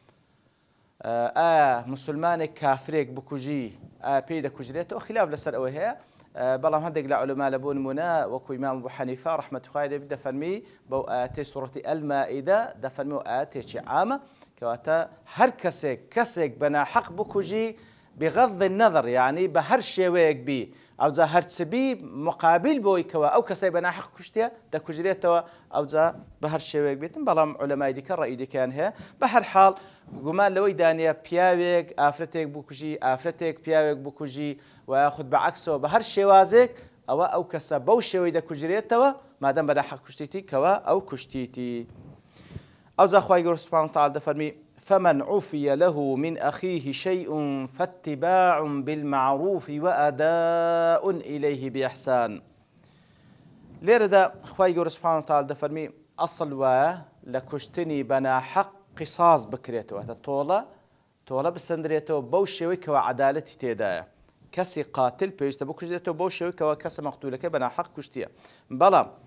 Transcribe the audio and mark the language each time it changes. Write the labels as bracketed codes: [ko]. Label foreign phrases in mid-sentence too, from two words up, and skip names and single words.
[ckb] ئایا مسلمانێک کافرێک بکوژی ئایا پێی دەکوژرێتەوە خلاف لەسەر ئەوەی هەیە بەڵام هەندێک لە عولەما لە بۆ نمونە وەکو ئیمام ئەبوو حەنیفە ڕەحمەتوخای لێبێ دەفەرمی بەو ئاەتەی سوورەتی ئەلمائیدە دەفەرمی و ئاەتێکی عامە کەواتە هەر کەسێک بەناحەق بکوژی [ar] بغض النظر يعني [ckb] بهر شێوەیەک بی ئەوجا هەرچبی مقابل بۆی کەوە ئەو کەسەی بەناحەق کوشتە دەکوژرێتەوە ئەوجا بە هەر شێوەیەک بێتن بەڵام عولەمای دیکە ڕەئی دیکەیان هەیە بە هەر حاڵ گومان لەوەی دانیە پیاوێک ئافرەتێک بکوژی ئافرەتێک پیاوێک بکوژی و یاخود بەعەکسەوە بە هەر شێوازێک ئەو کەسە بەو شێوەی دەکوژرێتەوە مادەم بەناحەق کوشتیتی کەوە ئەو کوشتیتی ئەوجا خوای گەورە [ar] سوبحانەهو وتەعالە [ckb] دەفەرمی [ar] فمن عفي له من أخيه شيء فاتباع بالمعروف وأداء إليه بإحسان [ckb] لێرەدا خوای گەورە [ar] سوبحانەهو وتەعالە [ckb] دەفەرمی ئەسڵ وایە لە کوشتنی بەناحەق قیساس بکرێتەوە تۆڵە بسەندرێتەوە بەو شێوەی کەوە عەدالەتی تێدایە کەسی قاتل پێویستە بکوژرێتەوە بەو شێوەی کەوە کەسە مەقتولەکەی بەناحەق کوشتیە بەڵام